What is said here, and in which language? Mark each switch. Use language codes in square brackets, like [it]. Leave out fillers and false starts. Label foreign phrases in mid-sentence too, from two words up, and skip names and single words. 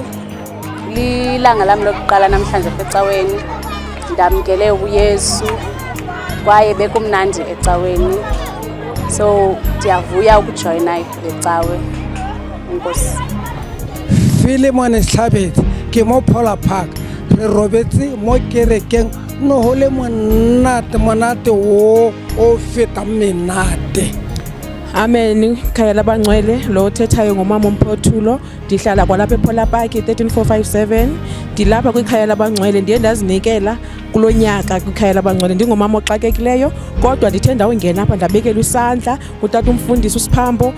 [ss] Lilanga lami lokuqala namhlanje ecaweni. [xh] Ndamkele uYesu kwaye bekumnandi ecaweni. So ndiyavuya ukujoina ecawe. Enkosi. [tn] Philemon Sihlabethi ke mo Polar Park. Re robetse mo kerekeng no hole monate o feta menate. Amen. [xh] Khaya labangcwele lo thethayo ngomama uMphothulo. Ndihlala kwalapha ePolar Park 13457. Ndilapha kwikhaya labangcwele ndiye ndazinikela kulonyaka kwikhaya labangcwele ndingomama oxakekileyo kodwa ndithe ndawungena apha ndabekela isandla kutata umfundisi uSiphambo.